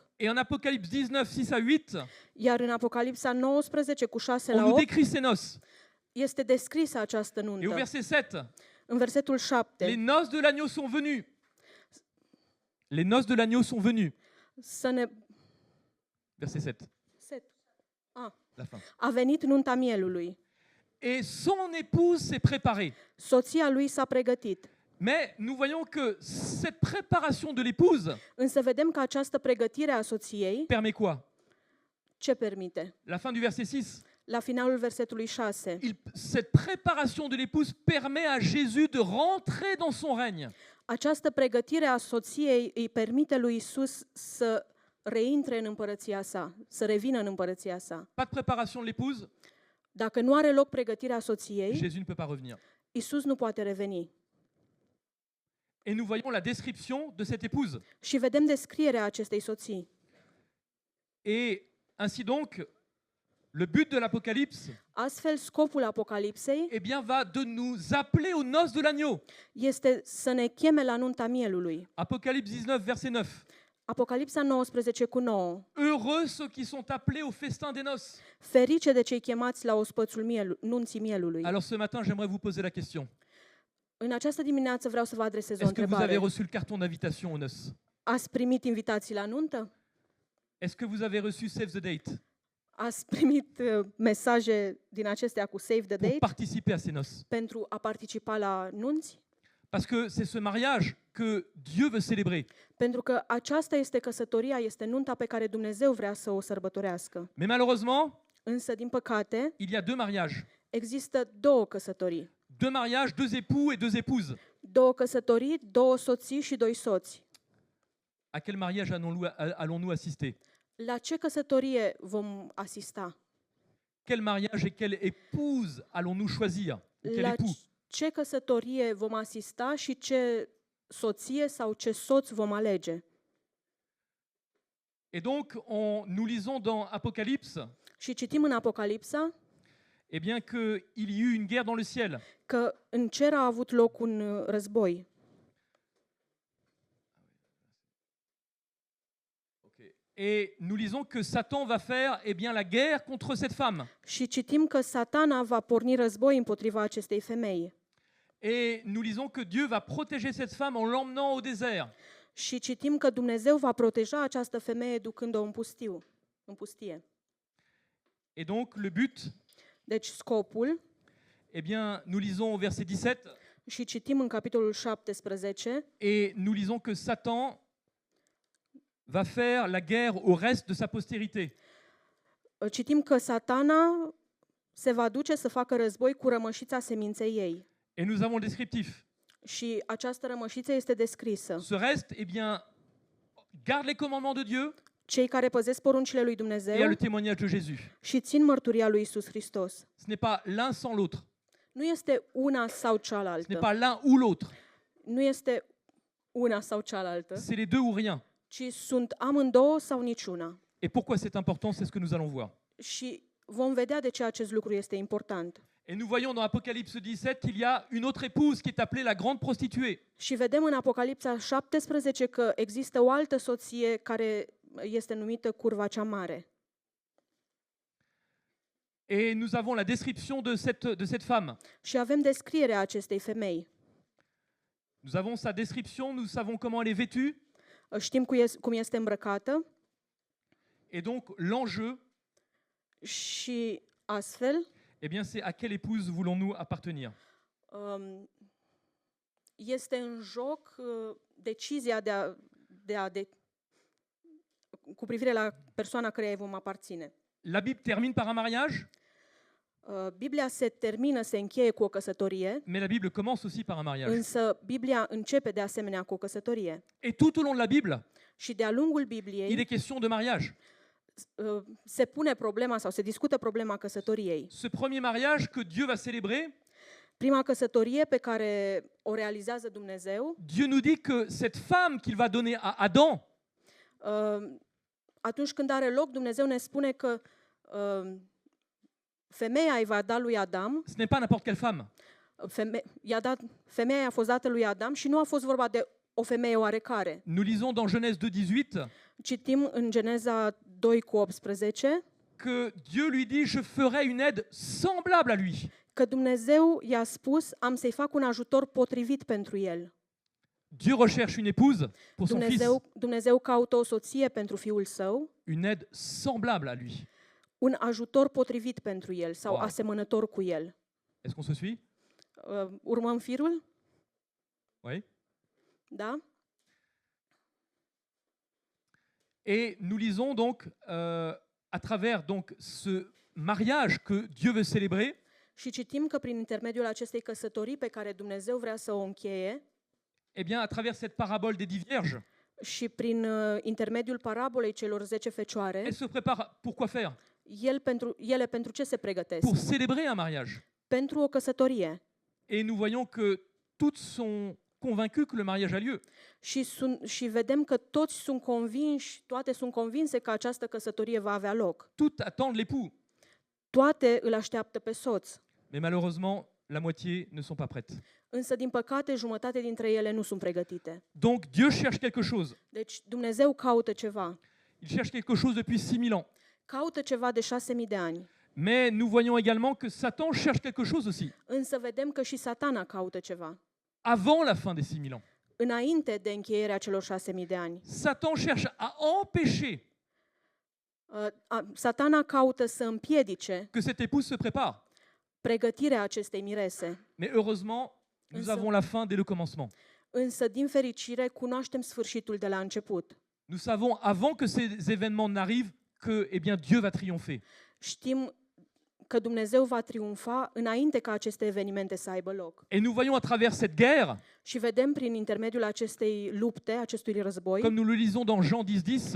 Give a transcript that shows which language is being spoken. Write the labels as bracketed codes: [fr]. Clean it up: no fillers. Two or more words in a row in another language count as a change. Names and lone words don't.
[fr] Et en Apocalypse 19:6-8, [ro] Iar în Apocalipsa 19:6 [fr] on la nous 8 décrit ces noces. [ro] este descrisă această [fr] Et au [ro] nuntă. [fr] verset 7, [ro] În versetul [fr] les 7, noces de l'agneau sont venues. Les noces de l'agneau sont venues. [ro] să ne... [fr] Verset 7, la fin. [ro] A venit nunta mielului. [fr] Et son épouse s'est préparée. [ro] Soția lui s-a pregătit. [fr] Mais nous voyons que cette préparation de l'épouse [ro] Însă vedem că această pregătire a soției [fr] permet quoi? [ro] ce permite? [fr] La fin du verset 6. [ro] La finalul versetului 6. [fr] Cette préparation de l'épouse permet à Jésus de rentrer dans son règne. [ro] Această pregătire a soției îi permite lui Isus să reintre în împărăția sa, să revină în împărăția sa. [fr] Pas de préparation de l'épouse, [ro] Dacă nu are loc pregătirea soției, [fr] Jésus ne peut pas revenir. [ro] Isus nu poate reveni. [fr] Et nous voyons la description de cette épouse. [ro] Și vedem descrierea acestei soții. [fr] Et ainsi donc, le but de l'Apocalypse, [ro] Astfel, scopul Apocalipsei [fr] eh bien, va de nous appeler aux noces de l'agneau. [ro] este să ne cheme la nunta mielului. [fr] Apocalypse 19, verset 9. [ro] Apocalipsa 19:9. [fr] Heureux ceux qui sont appelés au festin des noces. [ro] Ferice de cei chemați la ospățul nunții mielului. [fr] Alors ce matin, j'aimerais vous poser la question. [ro] În această dimineață vreau să vă adresez o [fr] Est-ce que vous avez [ro] întrebare. [fr] reçu le carton d'invitation aux noces? [ro] Ați primit invitații la nuntă? [fr] Est-ce que vous avez reçu [en] Save the Date [ro] Ați primit mesaje din acestea cu [en] Save the [fr] pour [ro] Date [fr] participer à ces noces? [ro] pentru a participa la nunți? [fr] Parce que c'est ce mariage que Dieu veut célébrer. [ro] Pentru că aceasta este căsătoria, este nunta pe care Dumnezeu vrea să o sărbătorească. [fr] Mais malheureusement, [ro] Însă, din păcate, [fr] il y a deux mariages. [ro] există două căsătorii. [fr] Deux mariages, deux époux et deux épouses. [ro] Două căsătorii, două soții și doi soți. [fr] À quel mariage allons-nous assister? [ro] La ce căsătorie vom asista? [fr] Quel mariage et quelle épouse allons-nous choisir? Ou quel [ro] La [fr] époux? [ro] ce căsătorie vom asista și ce soție sau ce soț vom alege? [fr] Et donc, nous lisons dans Apocalypse, [ro] Și citim în Apocalipsa [fr] eh bien, qu'il y eut une guerre dans le ciel. [ro] că în cer a avut loc un război. [fr] Et nous lisons que Satan va faire eh bien, la guerre contre cette femme. [ro] Și citim că Satana va porni război împotriva acestei femei. [fr] Et nous lisons que Dieu va protéger cette femme en l'emmenant au désert. [ro] Și citim că Dumnezeu va proteja această femeie ducând-o în pustie. [fr] Et donc, le but, [ro] Deci scopul, [fr] eh bien, nous lisons au verset 17, [ro] și citim în capitolul 17, [fr] et nous lisons que Satan va faire la guerre au reste de sa postérité. [ro] citim că Satana se va duce să facă război cu rămășița seminței ei. [fr] Et nous avons le descriptif. [ro] Și această rămășiță este descrisă. [fr] Ce reste, eh bien, garde les commandements de Dieu [ro] Cei care păzesc poruncile lui [fr] et a [ro] Dumnezeu [fr] le témoignage de Jésus. [ro] și țin mărturia lui Isus Hristos. [fr] Ce n'est pas l'un sans l'autre. [ro] Nu este una sau [fr] Ce n'est [ro] cealaltă. [fr] pas l'un ou l'autre. [ro] Nu este una sau cealaltă, [fr] C'est les deux ou rien. [ro] ci sunt amândouă sau niciuna. [fr] Et pourquoi c'est important, c'est ce que nous allons voir. [ro] Și vom vedea de ce acest lucru este important. [fr] Et nous voyons dans Apocalypse 17 qu'il y a une autre épouse qui est appelée la grande prostituée. [ro] Și vedem în Apocalipsa 17 că există o altă soție care este numită Curva cea Mare. [fr] Et nous avons la description de cette femme. [ro] Și avem descrierea acestei femei. [fr] Nous avons sa description, nous savons comment elle est vêtue. [ro] Știm cum este îmbrăcată [fr] Et donc l'enjeu, [ro] și astfel [fr] eh bien, c'est à quelle épouse voulons-nous appartenir? [ro] Este în joc decizia cu privire la persoana căreia vom aparține. [fr] La Bible termine par un mariage, [ro] Biblia se încheie cu o căsătorie, [fr] mais la Bible commence aussi par un mariage. [ro] însă Biblia începe de asemenea cu o căsătorie. [fr] Et tout au long de la Bible, [ro] Și de-a lungul [fr] il [ro] Bibliei [fr] est question de mariage. [ro] se pune problema sau se discută problema căsătoriei. [fr] Ce premier mariage que Dieu va célébrer, [ro] Prima căsătorie pe care o realizează Dumnezeu, [fr] Dieu nous dit que cette femme qu'il va donner à Adam, [ro] atunci când are loc, Dumnezeu ne spune că femeia îi va da lui Adam, [fr] ce n'est pas n'importe quelle femme. [ro] femeia a fost dată lui Adam și nu a fost vorba de o femeie oarecare. [fr] Nous lisons dans Genèse 2:18 [ro] Citim în Geneza 2:18 [fr] que Dieu lui dit, je ferai une aide semblable à lui. [ro] că Dumnezeu i-a spus, am să-i fac un ajutor potrivit pentru el. [fr] Dieu recherche une épouse pour son fils, [ro] Dumnezeu caută o soție pentru fiul său, [fr] une aide semblable à lui. [ro] un ajutor potrivit pentru el sau Wow. asemănător cu el. [fr] Est-ce qu'on se suit? [ro] Urmăm firul? [fr] Oui. [ro] Da? [fr] Et nous lisons donc à travers donc ce mariage que Dieu veut célébrer, [ro] Și citim că prin intermediul acestei căsătorii pe care Dumnezeu vrea să o încheie [fr] eh bien, à travers cette parabole des 10 vierges, [ro] și prin intermediul parabolei celor 10 fecioare, [fr] elles se préparent pour quoi faire? [ro] ele pentru ce se pregătesc? [fr] Pour célébrer un mariage. [ro] Pentru o căsătorie. [fr] Et nous voyons que toutes sont convaincues que le mariage a lieu. [ro] Și vedem că toate sunt convinse că această căsătorie va avea loc. [fr] Toutes attendent l'époux. [ro] Toate îl așteaptă pe soț. [fr] Mais malheureusement, la moitié ne sont pas prêtes. [ro] Însă, din păcate, jumătate dintre ele nu sunt pregătite. [fr] Donc Dieu cherche quelque chose. [ro] Deci Dumnezeu caută ceva. [fr] Il cherche quelque chose depuis 6000 ans. [ro] Caută ceva de 6.000 de ani. [fr] Mais nous voyons également que Satan cherche quelque chose aussi, [ro] Însă vedem că și Satana caută ceva. [fr] avant la fin des 6000 ans. [ro] Înainte de încheierea celor 6.000 de ani. [fr] Satan cherche à empêcher [ro] Satana caută să împiedice [fr] que cette épouse se prépare. [ro] pregătirea acestei mirese. [fr] Mais heureusement, nous [ro] Însă- [fr] avons la fin dès le commencement. [ro] Însă, din fericire, cunoaștem sfârșitul de la început. [fr] Nous savons, avant que ces événements n'arrivent, que eh bien, Dieu va triompher. [ro] Știm că Dumnezeu va triumfa înainte ca aceste evenimente să aibă loc. [fr] Et nous voyons à travers cette guerre, [ro] Și vedem prin intermediul acestei lupte, acestui război, [fr] comme nous le lisons dans Jean 10:10,